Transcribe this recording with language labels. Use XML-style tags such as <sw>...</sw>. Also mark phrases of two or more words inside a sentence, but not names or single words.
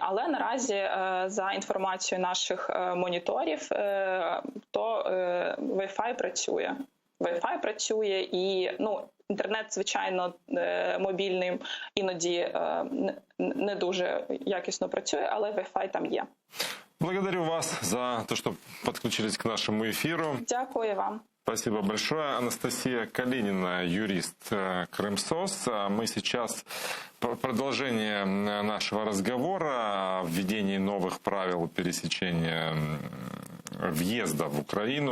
<uk>Але наразі, за інформацією наших моніторів, то Wi-Fi працює. Wi-Fi працює і, інтернет, звичайно, мобільним іноді не дуже якісно працює, але Wi-Fi там є.</uk> <ru>Благодарю вас за то, что подключились к нашему эфиру.</ru> <uk>Дякую вам.</uk> <ru>Спасибо большое. Анастасия Калинина, юрист Крымсос. Мы сейчас продолжение нашего разговора о введении новых правил пересечения въезда в Украину.</ru>